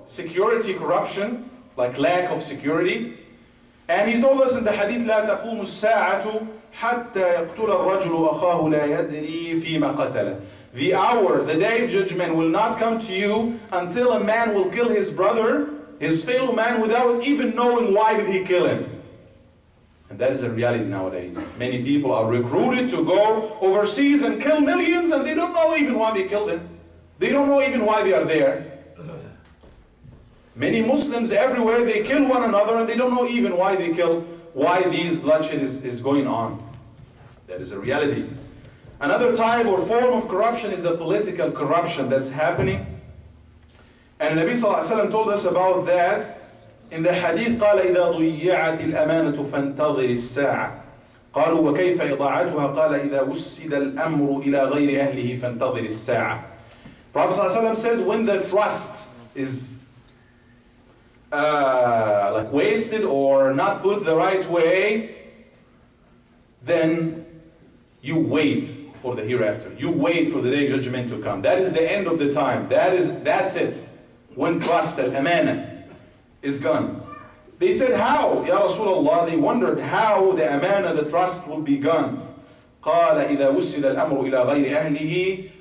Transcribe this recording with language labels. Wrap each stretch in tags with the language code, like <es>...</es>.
<en>Security corruption, like lack of security. And He told us in the hadith,</en> <ar>لا تقوم الساعة حتى يقتل الرجل أخاه لا يدري فيما قتله.</ar> <en>The hour, the day of judgment will not come to you until a man will kill his brother, his fellow man, without even knowing why did he kill him. And that is a reality nowadays. Many people are recruited to go overseas and kill millions, and they don't know even why they killed them. They don't know even why they are there. Many Muslims everywhere, they kill one another, and they don't know even why they kill, why these bloodshed is going on. That is a reality. Another type or form of corruption is the political corruption that's happening. And Nabi sallallahu alaihi wasallam told us about that in the hadith.</en> <ar>قال إذا ضيعت الأمانة فانتظر الساعة. قالوا وكيف إضاعتها؟ قال إذا وسد الأمر إلى غير أهله فانتظر الساعة.</ar> <en>Prophet sallallahu alaihi wasallam says, when the trust is like wasted or not put the right way, then you wait for the hereafter. You wait for the day of judgment to come. That is the end of the time. That's it. When trust, al-amana, is gone. They said, how? Ya Rasulullah, they wondered how the amana, the trust, will be gone.</en> <ar>قال إذا وسد الأمر إلى غير أهله.</ar>